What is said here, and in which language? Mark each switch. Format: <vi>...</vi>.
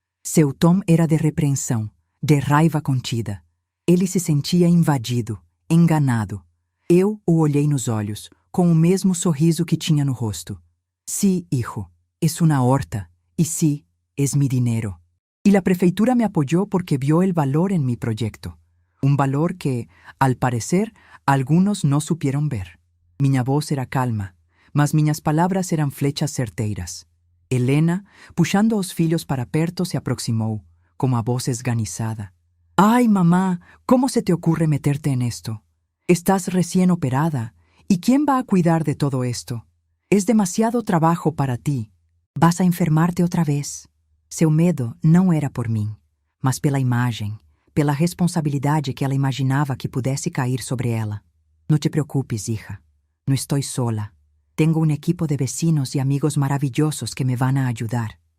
<pt>Seu tom era de repreensão, de raiva contida. Ele se sentia invadido, enganado. Eu o olhei nos olhos, com o mesmo sorriso que tinha no rosto.</pt> <es>Sí, hijo, es una horta, y sí, es mi dinero. Y la prefeitura me apoyó porque vio el valor en mi proyecto. Un valor que, al parecer, algunos no supieron ver.</es> <pt>Minha voz era calma, mas minhas palavras eram flechas certeiras. Helena, puxando os filhos para perto, se aproximou, com a voz esganiçada.</pt> <es>«Ay, mamá, ¿cómo se te ocurre meterte en esto? Estás recién operada, ¿y quién va a cuidar de todo esto? Es demasiado trabajo para ti. Vas a enfermarte</es> <pt>outra vez». Seu medo não era por mim, mas pela imagem, pela responsabilidade que ela imaginava que pudesse cair sobre ela.</pt> <es>«No te preocupes, hija. No estoy sola. Tengo un equipo de vecinos y amigos maravillosos que me van a ayudar.</es>